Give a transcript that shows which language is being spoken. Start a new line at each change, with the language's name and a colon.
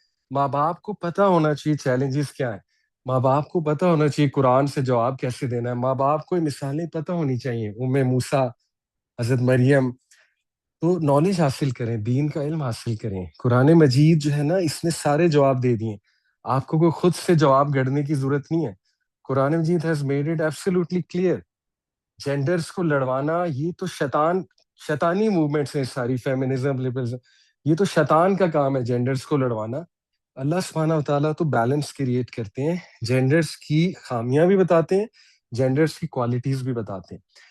Urdu: ماں باپ کو پتہ ہونا چاہیے چیلنجز کیا ہیں. ماں باپ کو پتہ ہونا چاہیے قرآن سے جواب کیسے دینا ہے. ماں باپ کو مثالیں پتہ ہونی چاہیے, موسیٰ, حضرت مریم. تو نالج حاصل کریں, دین کا علم حاصل کریں. قرآن مجید جو ہے نا, اس نے سارے جواب دے دیے. آپ کو کوئی خود سے جواب گھڑنے کی ضرورت نہیں ہے.
English: Quran Majeed has made it absolutely clear.
Urdu: Genders کو لڑوانا یہ تو شیطانی موومنٹس ہیں ساری, فیمنزم, لبرلزم, یہ تو شیطان کا کام ہے جینڈرز کو لڑوانا. اللہ سبحانہ و تعالیٰ تو بیلنس کریٹ کرتے ہیں, جینڈرز کی خامیاں بھی بتاتے ہیں, جینڈرز کی کوالٹیز بھی بتاتے ہیں.